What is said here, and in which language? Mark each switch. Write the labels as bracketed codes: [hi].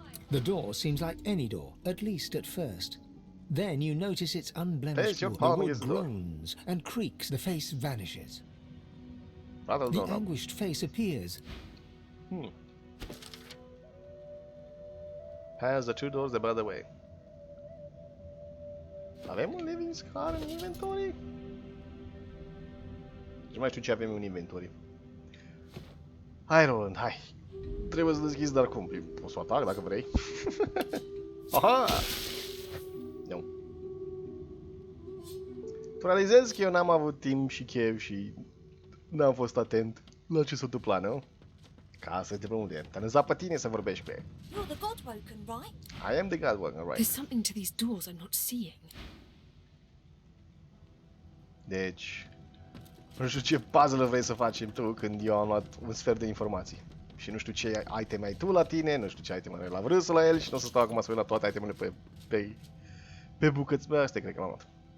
[en] The door seems like any door, at least at first. Then you notice it's unblemished wood. The wood groans and creaks. The face vanishes. The anguished face appears. Has the 2 doors the other way. [ro] Avem un living scar în inventory? Nu mai știu ce avem în inventory. Hai, Roland, hai. Trebuie să deschizi, dar cum? Poți să o atac dacă vrei. Aha! Nu. Tu realizezi că eu n-am avut timp și chef și n-am fost atent la ce se întâmpla, nu? Ca să te unde. Te-a lăsat pe tine să vorbești cu el. [en] You're the Godwoken, right? I am the Godwoken, right? There's something to these doors I'm not seeing. [ro] Deci... Nu știu ce puzzle vrei să facem tu când eu am luat un sfert de informații. Și nu știu ce item ai tu la tine, nu știu ce item are Lavrsss-ul la el și nu o să stau acum să uit la toate itemele pe bucăți. Bă, astea cred că l-am luat.